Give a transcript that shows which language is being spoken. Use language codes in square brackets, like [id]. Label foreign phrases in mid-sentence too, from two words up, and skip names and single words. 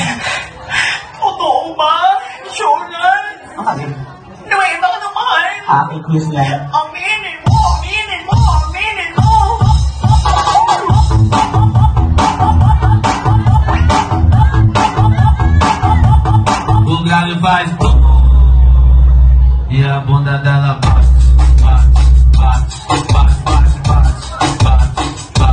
[tl] Totoo ba? Sure yan? Ang alin? Nuweba ka naman! Fake news yan. Aminin mo! Aminin mo! Aminin mo! [pt] O galho faz e a bunda dela bate, bate, bate, bate, bate, bate, bate, bate.